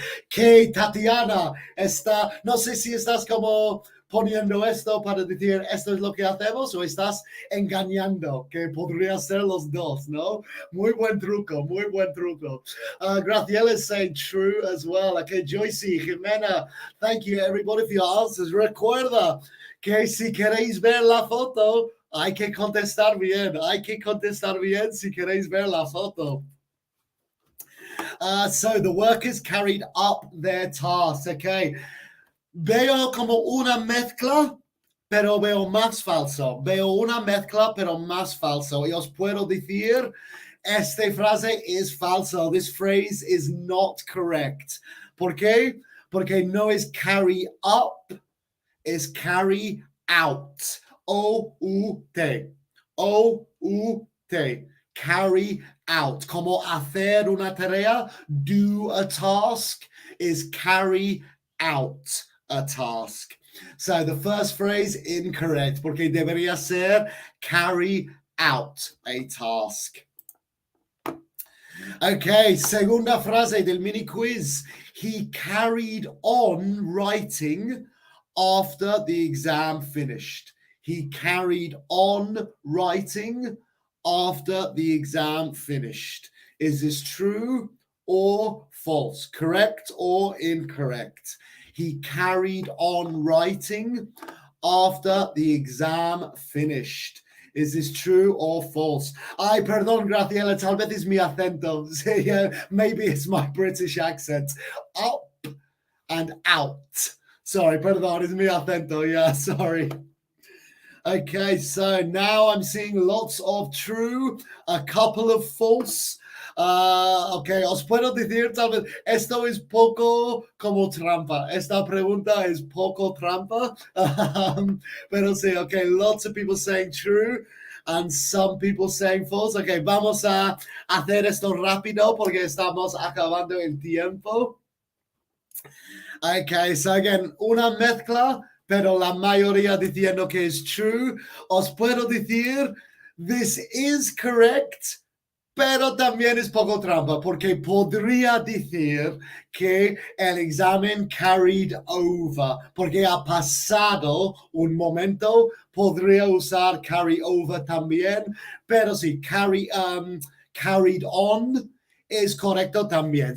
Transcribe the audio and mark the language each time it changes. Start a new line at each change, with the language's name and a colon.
Spanish: Que Tatiana está, no sé si estás como poniendo esto para decir esto es lo que hacemos o estás engañando, que podría ser los dos, ¿no? Muy buen truco, muy buen truco.
English: Graciela is saying true as well. Okay, Joycey, Jimena, thank you everybody for your answers.
Spanish: Recuerda que si queréis ver la foto, hay que contestar bien. Hay que contestar bien si queréis ver la foto.
English: So the workers carried up their tasks. Okay.
Spanish: Veo como una mezcla, pero veo más falso. Veo una mezcla, pero más falso. Y os puedo decir, esta frase es falso.
English: This phrase is not correct.
Spanish: ¿Por qué? Porque no es carry up, es carry out.
English: O-U-T. O-U-T. Carry out.
Spanish: Como hacer una tarea,
English: do a task, is carry out a task. So the first phrase, incorrect,
Spanish: porque debería ser
English: carry out a task.
Spanish: Okay, segunda frase del mini quiz.
English: He carried on writing after the exam finished. He carried on writing after the exam finished. Is this true or false? Correct or incorrect? He carried on writing after the exam finished. Is this true or false?
Spanish: Ay, perdón, Graciela, tal vez es mi acento.
English: Maybe it's my British accent. Up and out. Sorry,
Spanish: perdón, es mi acento.
English: Yeah, sorry. Okay, so now I'm seeing lots of true, a couple of false.
Spanish: Ok, os puedo decir tal vez esto es poco como trampa. Esta pregunta es poco trampa. Pero sí,
English: ok, lots of people saying true and some people saying false.
Spanish: Ok, vamos a hacer esto rápido porque estamos acabando el tiempo. Ok, so again, una mezcla, pero la mayoría diciendo que es true. Os puedo decir,
English: this is correct,
Spanish: pero también es poco trampa, porque podría decir que el examen carried over, porque ha pasado un momento, podría usar carry over también, pero sí, carried on es correcto también.